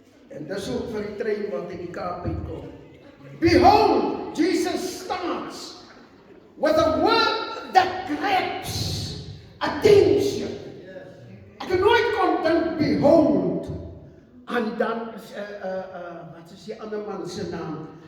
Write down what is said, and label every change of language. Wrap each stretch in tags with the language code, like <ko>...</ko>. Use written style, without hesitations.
<af>En dis ook vir die trein wat in die Kaap uitkom.</af> <en>Behold, Jesus starts with a word that grabs attention.</en> <af>Ek het nooit kon dink, behold, en dan, wat is die ander man se naam?</af>